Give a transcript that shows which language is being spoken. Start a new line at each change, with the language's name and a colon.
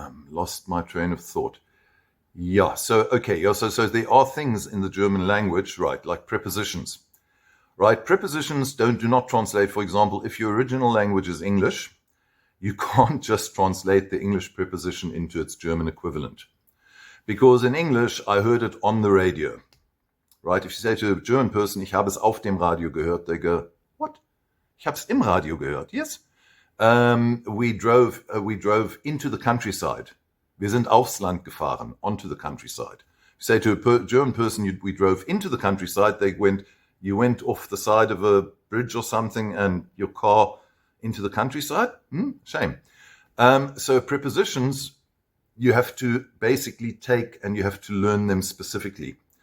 English: Lost my train of thought. So there are things in the German language, right, like prepositions. Right, prepositions do not translate. For example, if your original language is English, you can't just translate the English preposition into its German equivalent. Because in English, I heard it on the radio. Right, if you say to a German person,
German: ich habe es auf dem Radio gehört,
English: they go, what?
German: Ich habe es im Radio gehört,
English: yes. We drove into the countryside.
German: Wir sind aufs Land gefahren,
English: onto the countryside. If you say to a German person, we drove into the countryside, they went, you went off the side of a bridge or something and your car into the countryside? Shame. So prepositions, you have to basically take and you have to learn them specifically.